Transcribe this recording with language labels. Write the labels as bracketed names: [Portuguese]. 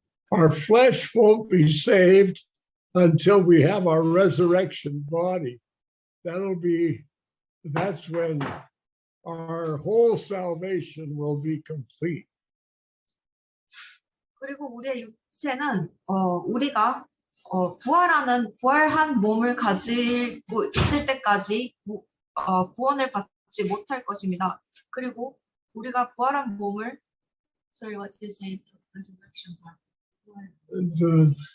[English] Our flesh won't be saved until we have our resurrection body. That's when our whole salvation will be complete. [Korean] 그리고 우리의 육체는 우리가 부활한 몸을 가지고 있을 때까지 구원을 받지 못할 것입니다. 그리고 우리가 부활한 몸을 [English] Sorry, what did you say?